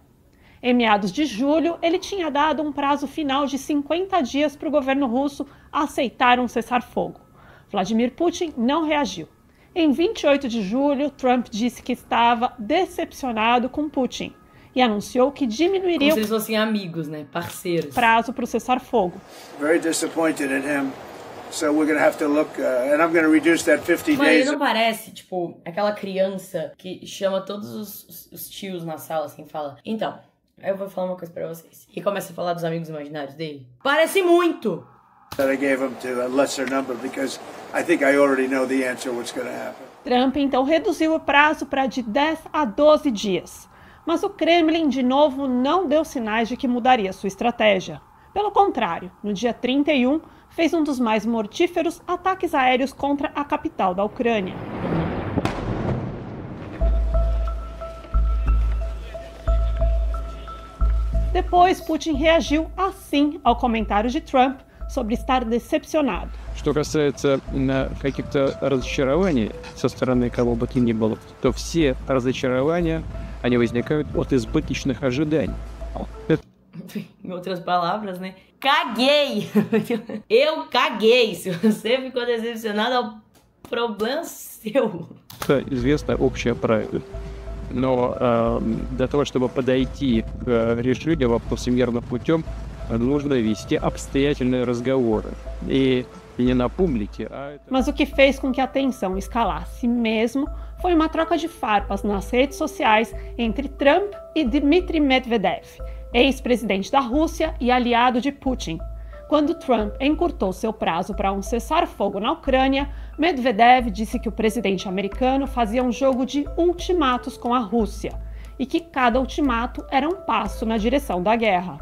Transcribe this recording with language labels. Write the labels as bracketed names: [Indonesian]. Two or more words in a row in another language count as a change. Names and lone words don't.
[Portuguese] Em meados de julho, ele tinha dado um prazo final de 50 dias para o governo russo aceitar um cessar-fogo. Vladimir Putin não reagiu. Em 28 de julho, Trump disse que estava decepcionado com Putin e anunciou que diminuiria como se eles fossem amigos, né? Parceiros. O prazo para o cessar-fogo. [English] Very disappointed at him. So we're going to have to look and I'm going to reduce that 50 [Portuguese] Mas [English] days. [Portuguese] ele não parece, tipo, aquela criança que chama todos os tios na sala assim e fala: "Então, eu vou falar uma coisa pra vocês." E começa a falar dos amigos imaginários dele. Parece muito! [English] That I gave him to a lesser number because I think I already know the answer what's going to happen. [Portuguese] Trump então reduziu o prazo para de 10 a 12 dias. Mas o Kremlin, de novo, não deu sinais de que mudaria sua estratégia. Pelo contrário, no dia 31, fez um dos mais mortíferos ataques aéreos contra a capital da Ucrânia. Depois, Putin reagiu assim ao comentário de Trump sobre estar decepcionado. [Russian] Что касается каких-то разочарований со стороны кого бы то ни было, то все разочарования, они возникают от избыточных ожиданий. [Portuguese] Em outras palavras, né? Caguei! Eu caguei! Se você ficou decepcionado, é um problema seu. [Russian] Это известное общее правило. Но для того, чтобы подойти к решению вопроса мирным путем, нужно вести обстоятельные разговоры. И не на публике, [Portuguese] Mas o que fez com que a tensão escalasse mesmo foi uma troca de farpas nas redes sociais entre Trump e Dmitry Medvedev, ex-presidente da Rússia e aliado de Putin. Quando Trump encurtou seu prazo para um cessar-fogo na Ucrânia, Medvedev disse que o presidente americano fazia um jogo de ultimatos com a Rússia e que cada ultimato era um passo na direção da guerra.